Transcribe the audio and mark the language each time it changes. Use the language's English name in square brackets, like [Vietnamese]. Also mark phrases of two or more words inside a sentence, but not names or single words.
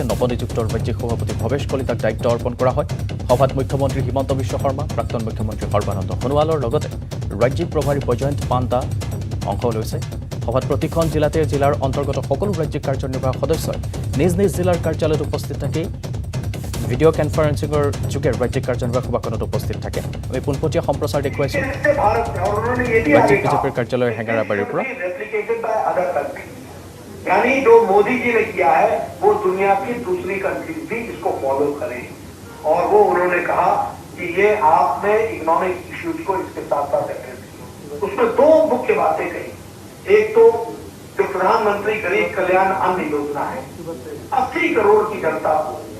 [Assamese] নৱনিযুক্ত ৰাজ্যিক সভাপতি ভৱেশ কলিতাক দায়িত্ব অৰ্পণ কৰা হয় সভাত মুখ্যমন্ত্ৰী হিমন্ত বিশ্ব শৰ্মা প্ৰাক্তন মুখ্যমন্ত্ৰী সৰ্বানন্দ সোণোৱালৰ লগতে ৰাজ্যিক প্ৰভাৰী বৈজয়ন্ত পাণ্ডা অংশ লৈছে সভাত প্ৰতিখন জিলাতে জিলাৰ অন্তৰ্গত সকলো ৰাজ্যিক কাৰ্যনিৰ্বাহক সদস্যই নিজ নিজ জিলাৰ কাৰ্যালয়ত উপস্থিত থাকি [English] video conferencing [Assamese] যোগে ৰাজ্যিক কাৰ্যনিৰ্বাহক সভাখনত উপস্থিত থাকে আমি পোনপটীয়া সম্প্ৰচাৰ দেখুৱাইছোঁ ৰাজ্যিক বিজেপিৰ কাৰ্যালয় হেঙেৰাবাৰীৰ পৰা [Hindi] यानी जो मोदी जी ने किया है वो दुनिया की दूसरी कंट्रीज भी इसको फॉलो करें और वो उन्होंने कहा कि ये आपने [English] economic issues [Hindi] को इसके साथ साथ एड्रेस किया उसमें दो मुख्य बातें कही एक तो जो प्रधानमंत्री गरीब कल्याण अन्न योजना है 80 करोड़ की जनता को